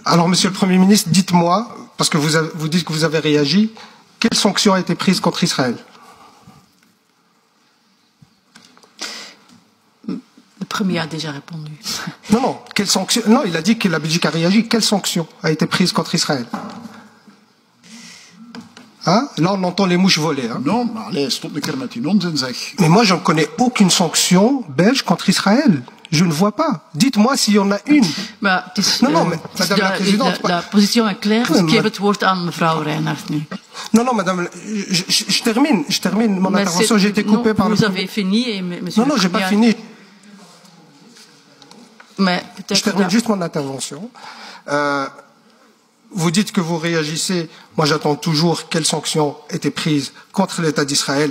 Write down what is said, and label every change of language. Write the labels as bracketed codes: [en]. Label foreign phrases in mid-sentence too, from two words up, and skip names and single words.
[fr] Alors, monsieur le Premier ministre, dites-moi, parce que vous dites que vous avez réagi, quelle sanction a été prise contre Israël? Le Premier a déjà répondu. Non, quelle sanction? Non, il a dit que la Belgique a réagi. Quelle sanction a été prise contre Israël? Hein? Là, on entend les mouches voler. Hein? Non, [nl] maar allez, stop een keer met die onzin, zeg. [fr] Mais moi, je ne connais aucune sanction belge contre Israël. Je ne vois pas. Dites-moi s'il y en a une. [nl] Maar het is, [fr] Non, mais madame la présidente. la position est claire, [nl] dus ik geef het woord aan mevrouw Reinhardt nu. [fr] Non, madame, je termine mon intervention. J'ai été coupé par Vous avez fini et monsieur. Non, j'ai pas fini. Mais je termine juste mon intervention. Vous dites que vous réagissez. Moi, j'attends toujours quelles sanctions étaient prises contre l'État d'Israël.